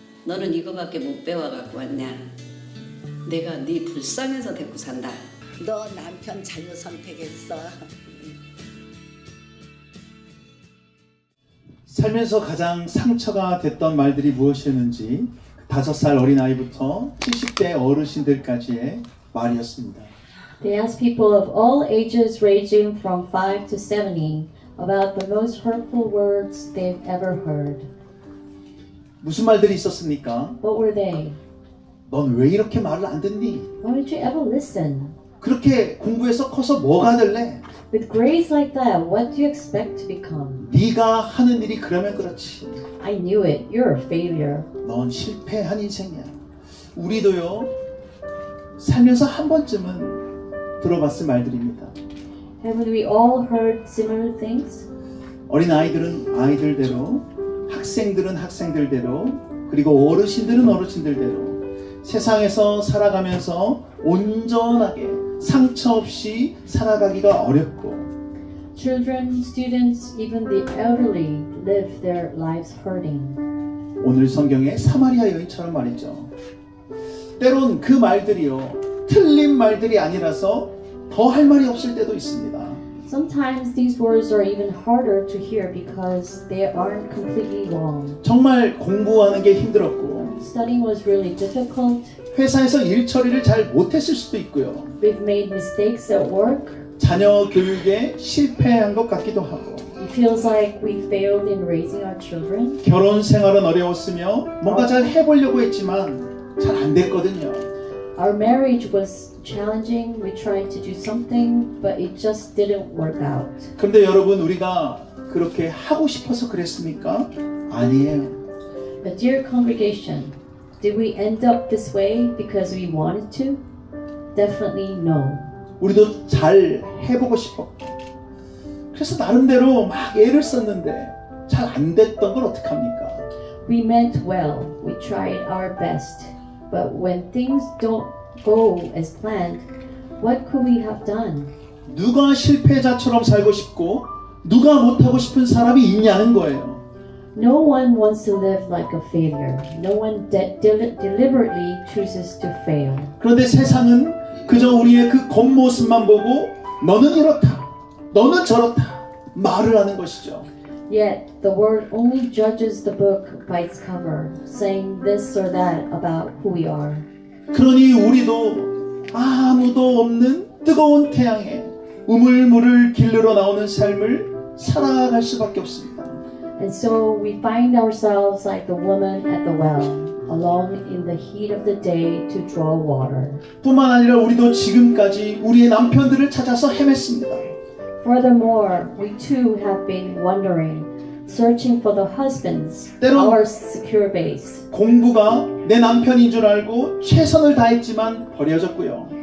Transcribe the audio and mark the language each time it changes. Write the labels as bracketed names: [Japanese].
[Korean] 너는 이거밖에 못 배워갖고 왔냐? 내가 네 불쌍해서 데리고 산다. 너 남편 잘못 선택했어. 살면서 가장 상처가 됐던 말들이 무엇이었는지 5살 어린아이부터 70대 어르신들까지의 말이었습니다. [English] They asked people of all ages ranging from 5 to 70 about the most hurtful words they've ever heard. [Korean] 무슨 말들이 있었습니까? [English] What were they? [Korean] 넌 왜 이렇게 말을 안 듣니? [English] Why did you ever listen? [Korean] 그렇게 공부해서 커서 뭐가 될래? [English] With grades like that, what do you expect to become? [Korean] 네가 하는 일이 그러면 그렇지. [English] I knew it. You're a failure. [Korean] 넌 실패한 인생이야. 우리도요, 살면서 한 번쯤은 들어봤을 말들입니다. [English] Haven't we all heard similar things? [Korean] 어린 아이들은 아이들대로, 학생들은 학생들대로, 그리고 어르신들은 어르신들대로 세상에서 살아가면서 온전하게 상처 없이 살아가기가 어렵고 [English] Children, students, even the elderly live their lives hurting. [Korean] 오늘 성경의 사마리아 여인처럼 말이죠. 때론 그 말들이요, 틀린 말들이 아니라서 더 할 말이 없을 때도 있습니다. [English] Sometimes these words are even harder to hear because they aren't completely wrong. [Korean] 정말 공부하는 게 힘들었고 [English] Studying was really difficult. [Korean] 회사에서 일 처리를 잘 못했을 수도 있고요. [English] We've made mistakes at work. [Korean] 자녀 교육에 실패한 것 같기도 하고 [English] It feels like we failed in raising our children. [Korean] 결혼 생활은 어려웠으며 뭔가 잘 해보려고 했지만 잘 안 됐거든요. [English] Our marriage was challenging. We tried to do something, but it just didn't work out. [Korean] 그런데 여러분, 우리가 그렇게 하고 싶어서 그랬습니까? 아니에요. [English] But dear congregation, did we end up this way because we wanted to? Definitely no. [Korean] 우리도 잘 해보고 싶었고, 그래서 나름대로 막 애를 썼는데 잘 안 됐던 걸 어떡합니까? [English] We meant well. We tried our best. But when things don't go as planned, what could we have done? [Korean] 누가 실패자처럼 살고 싶고 누가 못하고 싶은 사람이 있냐는 거예요. [English] No one wants to live like a failure. No one deliberately chooses to fail. [Korean] 그런데 세상은 그저 우리의 그 겉모습만 보고 너는 이렇다, 너는 저렇다 말을 하는 것이죠. [English] Yet the world only judges the book by its cover, saying this or that about who we are. [Korean] 그러니 우리도 아무도 없는 뜨거운 태양에 우물물을 길르러 나오는 삶을 살아갈 수밖에 없습니다. [English] And so we find ourselves like the woman at the well, alone in the heat of the day to draw water. [Korean] 뿐만 아니라 우리도 지금까지 우리의 남편들을 찾아서 헤맸습니다. [English] Furthermore, we too have been wandering, searching for the husbands, [Korean] 때론 [English] our secure base. [Korean] 공부가 내 남편인 줄 알고 최선을 다했지만 버려졌고요.